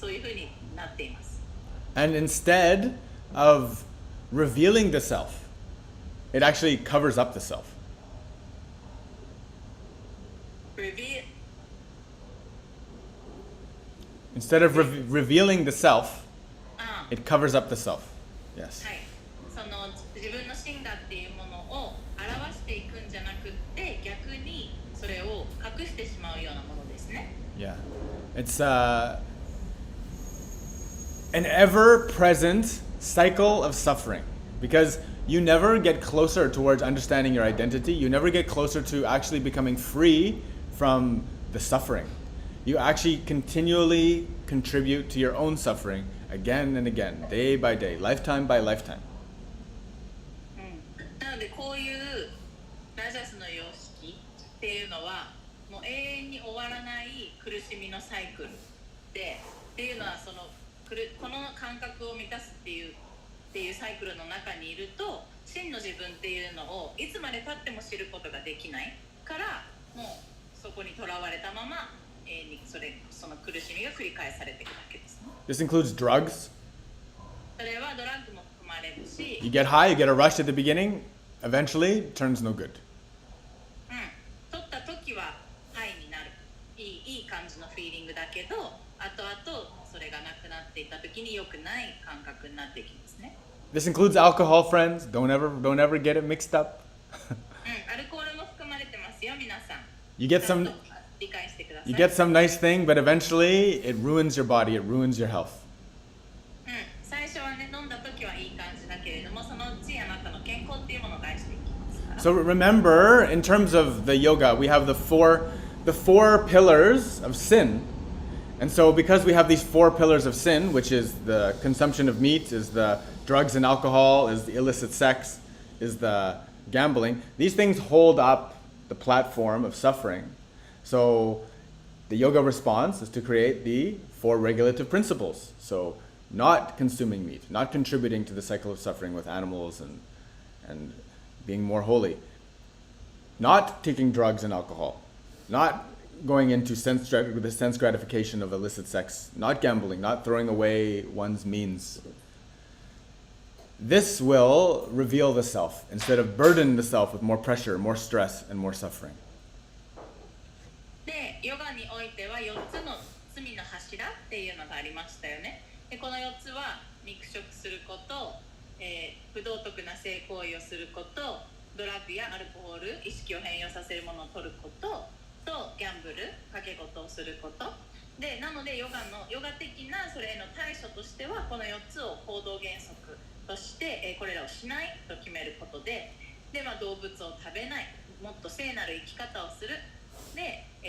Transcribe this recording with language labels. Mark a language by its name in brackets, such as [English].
[Japanese] そういうふうになっています。 [English] And instead of revealing the self, it actually covers up the self. Instead of revealing the self, it covers up the self. Yes. [Japanese] はい、その自分の真我っていうものを表していくんじゃなくって逆にそれを隠してしまうようなものですね。 [English] Yeah. It's an ever-present cycle of suffering because you never get closer towards understanding your identity. You never get closer to actually becoming free from the suffering. You actually continually contribute to your own suffering again and again, day by day, lifetime by lifetime. [Japanese] なのでこういうラジャスの様式っていうのはもう永遠に終わらない苦しみのサイクルでっていうのはそのこの感覚を満たすっていうサイクルの中にいると真の自分っていうのをいつまで経っても知ることができないからもうそこにとらわれたままその苦しみが繰り返されていくだけですね。 [English] This includes drugs. [Japanese] それはドラッグも含まれるし、 [English] You get high, you get a rush at the beginning, eventually it turns no good. [Japanese] 取った時はハイになるいい感じのフィーリングだけど後々それがなくなっていった時に良くない感覚になっていきますね。 [English] This includes alcohol, friends. Don't ever get it mixed up. [Japanese] アルコールも含まれてますよ、皆さん。 [English] You get some nice thing, but eventually it ruins your body, it ruins your health. [Japanese] 最初はね、飲んだ時はいい感じだけれども、そのうちあなたの健康っていうものを害していきますから。 [English] So remember, in terms of the yoga, we have the four pillars of sin. And so because we have these four pillars of sin, which is the consumption of meat, is the drugs and alcohol, is the illicit sex, is the gambling, these things hold up the platform of suffering. So the yoga response is to create the four regulative principles. So not consuming meat, not contributing to the cycle of suffering with animals and being more holy, not taking drugs and alcohol, not going into the sense gratification of illicit sex, not gambling, not throwing away one's means. This will reveal the self instead of burden the self with more pressure, more stress, and more suffering. [Japanese] で、ヨガにおいては4つの罪の柱っていうのがありましたよね。で、この4つは肉食すること、不道徳な性行為をすること、ドラッグやアルコホール、意識を変容させるものを取ることとギャンブル、賭け事をすることで、なのでヨガ的なそれへの対処としてはこの4つを行動原則として、これらをしないと決めることで、動物を食べない、もっと聖なる生き方をするで、